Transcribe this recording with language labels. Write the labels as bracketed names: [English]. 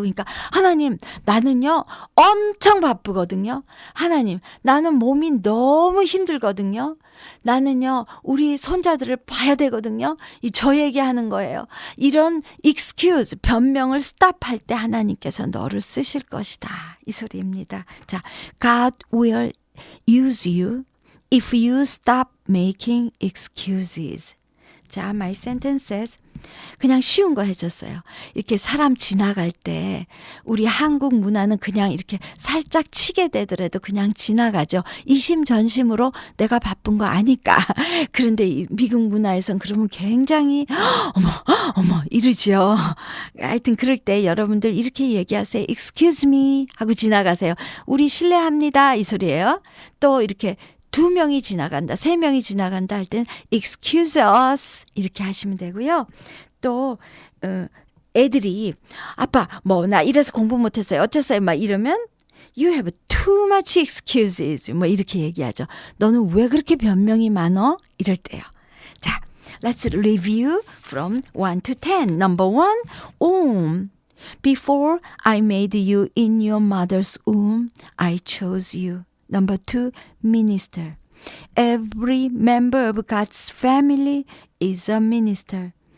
[Korean] 그러니까 하나님 나는요 엄청 바쁘거든요. 하나님 나는 몸이 너무 힘들거든요. 나는요 우리 손자들을 봐야 되거든요. 저 얘기하는 거예요. 이런 excuse 변명을 stop할 때 하나님께서 너를 쓰실 것이다. 이 소리입니다. [English] 자, God will use you if you stop making excuses. [Korean] 자, [English] my sentences. [Korean] 그냥 쉬운 거 해줬어요. 이렇게 사람 지나갈 때 우리 한국 문화는 그냥 이렇게 살짝 치게 되더라도 그냥 지나가죠. 이심전심으로 내가 바쁜 거 아니까. 그런데 이 미국 문화에선 그러면 굉장히 어머 이러죠. 하여튼 그럴 때 여러분들 이렇게 얘기하세요. [English] Excuse me [Korean] 하고 지나가세요. 우리 실례합니다 이 소리예요. 또 이렇게 2명이 지나간다, 3명이 지나간다 할 때는 [English] excuse us [Korean] 이렇게 하시면 되고요. 또 애들이 아빠 뭐 나 이래서 공부 못했어요. 어땠어요? 막 이러면 [English] you have too much excuses [Korean] 뭐 이렇게 얘기하죠. 너는 왜 그렇게 변명이 많어? 이럴 때요. 자, [English] let's review from 1 to 10. Number 1, Before I made you in your mother's womb, I chose you. Number 2, minister. Every member of God's family is a minister.